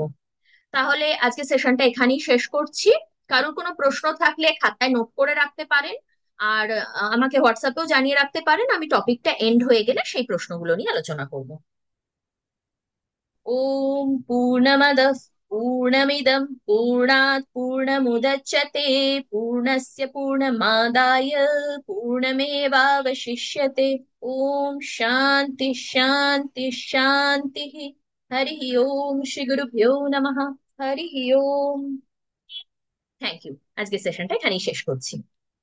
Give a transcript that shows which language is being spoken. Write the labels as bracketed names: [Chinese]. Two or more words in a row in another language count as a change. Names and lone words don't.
[Bangla] তাহলে আজকে সেশনটা এখানেই শেষ করছি। কারোর কোনো প্রশ্ন থাকলে খাতায় নোট করে রাখতে পারেন, আর আমাকে হোয়াটসঅ্যাপেও জানিয়ে রাখতে পারেন। আমি টপিকটা এন্ড হয়ে গেলে সেই প্রশ্নগুলো নিয়ে আলোচনা করব। [Sanskrit] ওম পূর্ণমদঃ পূর্ণমিদং পূর্ণাৎ পূর্ণমুদচ্যতে পূর্ণস্য পূর্ণমাদায় পূর্ণমেবাবশিষ্যতে। ওম শান্তি শান্তি শান্তি। হরি ওম, শ্রী গুরুভ্যো নমঃ। হরি ওম। [English] thank you. [Bangla] আজকে সেশনটা এখানেই শেষ করছি।